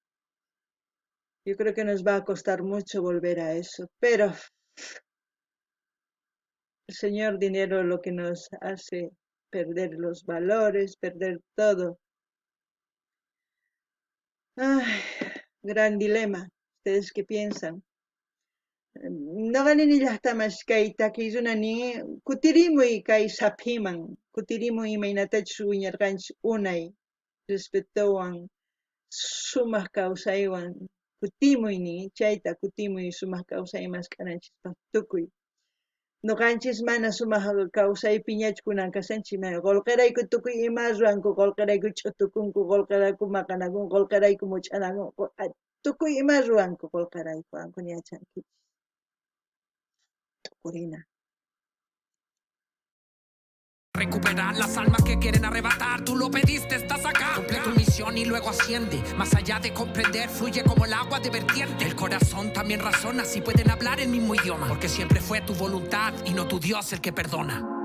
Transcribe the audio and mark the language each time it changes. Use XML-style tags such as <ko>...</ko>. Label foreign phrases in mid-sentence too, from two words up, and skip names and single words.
<es>Yo creo que nos va a costar mucho volver a eso, pero el señor dinero es lo que nos hace perder los valores, perder todo. Ay, gran dilema. ¿Ustedes qué piensan?</es> <qu>Noqanini llaqtamas kay takiyunani kutirimuy kay saphiman kutirimuy imaynatachus wiñarqanchis unay respetuwan sumaq kawsaywan kutimuy nin chayta kutimuy sumaq kawsayman k'ananchispaq tukuy nuqanchis mana sumaq kawsaypi ñachu kunan kasanchik qullqirayku tukuy ima ruranku qullqirayku ch'utukunku qullqirayku maqanakunku qullqirayku much'anakunku tukuy ima ruranku qullqirayku ankuna yachanki Corina.</qu> <es>Recuperar las almas que quieren arrebatar. Tú lo pediste, estás acá. Cumple tu misión y luego asciende. Más allá de comprender, fluye como el agua de vertiente. El corazón también razona si pueden hablar el mismo idioma. Porque siempre fue tu voluntad y no tu Dios el que perdona.</es>